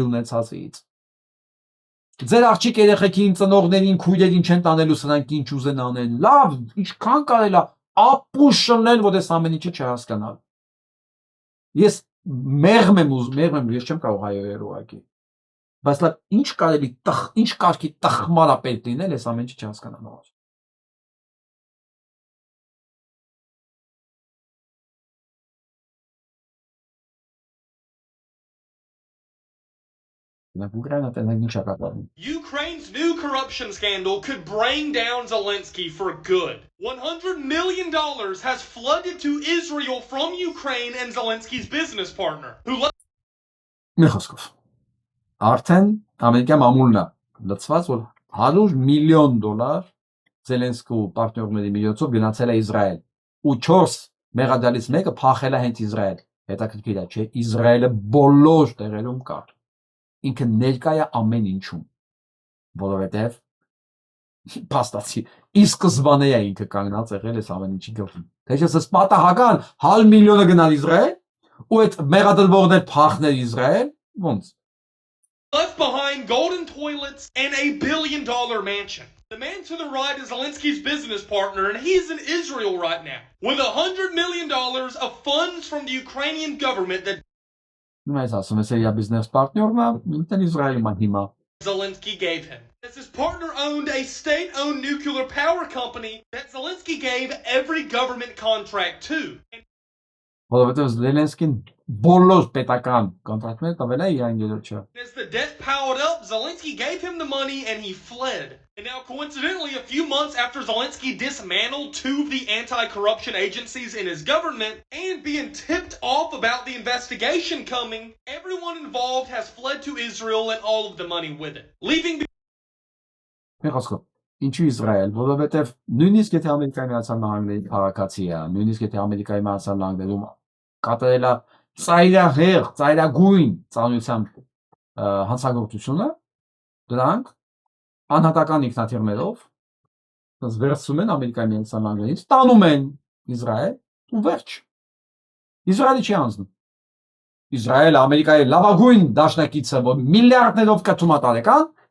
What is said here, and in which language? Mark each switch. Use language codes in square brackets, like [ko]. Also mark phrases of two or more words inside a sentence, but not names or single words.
[hy] ունեցածից։ Ձեր աղջիկ երեխեքին, ծնողներին, քույրերին չեն տանելու սրանք ինչ ուզեն անեն, լավ, ինչքան կարելի է ապուշ շնել, որ այս ամեն ինչը չհասկանալ։ Ես մեղմ եմ, ես չեմ կարող հայերել ուղղակի։ Բայց լավ, ինչ կարելի, ինչ կարգի տխմար է պետք լինել, այս ամեն ինչը չհասկանալու։ [en] Ukraine's new corruption scandal could bring down Zelensky for good. $100 million has flooded to Israel from Ukraine and Zelensky's business partner, who [hy] Միխոսկով։ Արդեն ամերիկյան ամուլն է լծված, որ $100 միլիոն Զելենսկու պարտներների միջոցով գնացել է Իսրայել, ու 4 մեղադալից մեկը փախել է հենց Իսրայել։ Հետաքրքիր է, չէ՞, Իսրայելը բոլոր տեղերում կա։ Ինքը ներկա է ամեն ինչում, որովհետև փաստացի ի սկզբանե է ինքը կանգնած եղել այս ամեն ինչի գլխին։ Թե չէ պատահական $100 միլիոնը գնալ Իսրայել, ու այդ մեղադրվողներ փախնել Իսրայել, ոնց։ [en] left behind golden toilets and $1 billion mansion. The man to the right is Zelensky's business partner, and he's in Israel right now with $100 million of funds from the Ukrainian government that Zelensky gave him. As his partner owned a state-owned nuclear power company that Zelensky gave every government contract to. [hy] Որովհետև Զելենսկին բոլոր պետական կոնտրակտներ տվել է իրան գերոջը։ [en] As the debt piled up, Zelensky gave him the money and he fled. And now, coincidentally, a few months after Zelensky dismantled 2 of the anti-corruption agencies in his government and being tipped off about the investigation coming, everyone involved has fled to Israel and all of the money with it, leaving. [hy] Ինչու Իսրայել, որովհետև նույնիսկ եթե Ամերիկայի Միացյալ Նահանգների քաղաքացի է, նույնիսկ եթե Ամերիկայի Միացյալ Նահանգներում կատարել է ծայրահեղ, ծայրագույն ծանրությամբ հանցագործությունը, դրանք անհատական ինքնաթիռներով վերցում են Ամերիկայի Միացյալ Նահանգներից, տանում են Իսրայել ու վերջ։ Իսրայելը չի անցնում։ Իսրայելը Ամերիկայի լավագույն դաշնակիցը, որ միլիարդներով կտրում է տարեկան,